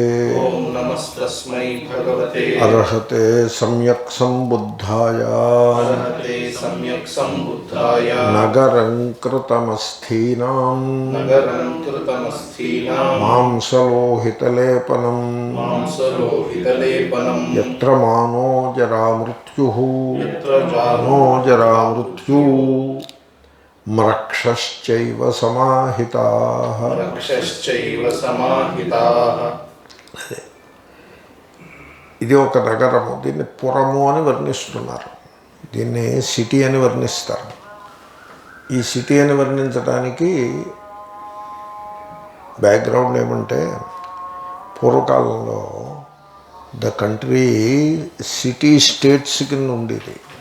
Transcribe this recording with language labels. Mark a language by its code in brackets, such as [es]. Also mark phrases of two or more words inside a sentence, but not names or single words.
[sa] अर्हते सम्यक् सम्बुद्धाय नगरं कृतमस्थीनां मांसलोहितलेपनम् यत्र मानो जरामृत्युः म्रक्षश्चैव समाहिताः। [te] ఇది ఒక నగరము. దీన్ని పురము అని వర్ణిస్తున్నారు. దీన్ని సిటీ అని వర్ణిస్తారు. ఈ సిటీ అని వర్ణించడానికి బ్యాక్గ్రౌండ్ ఏమంటే, పూర్వకాలంలో [en] the country city states [te] కింద ఉండేది.